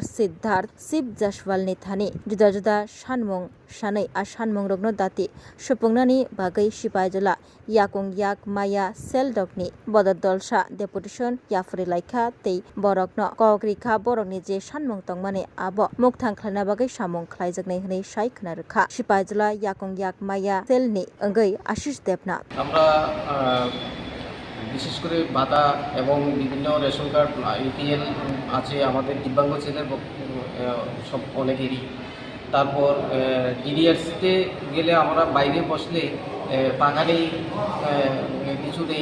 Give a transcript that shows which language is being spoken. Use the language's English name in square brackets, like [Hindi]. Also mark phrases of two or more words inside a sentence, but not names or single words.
[Kok Borok] Siddharth Sip Jaswal ni thani juda juda sanmung sanai a sanmung rokno dati supungnani bagai Sipaijala yakong yak maya sel rokni bododolsa deputation yafuri laika tei borokno kokrika borokni je sanmung tongmani abo mukthang khlana bagai samung khlaijaknai hwnai sai khnarekha Sipaijala yakong yak maya selni angoi Ashish Devnath [Bangla] আমরা বিশেষ করে ভাতা এবং বিভিন্ন [English] ration card [Bangla] ইপিএল আছে আমাদের দিব্যাঙ্গ ছেলের সব অনেকেরই। তারপর ডিডিআরসিতে গেলে আমরা বাইরে বসলে পাখা নেই, কিছু নেই।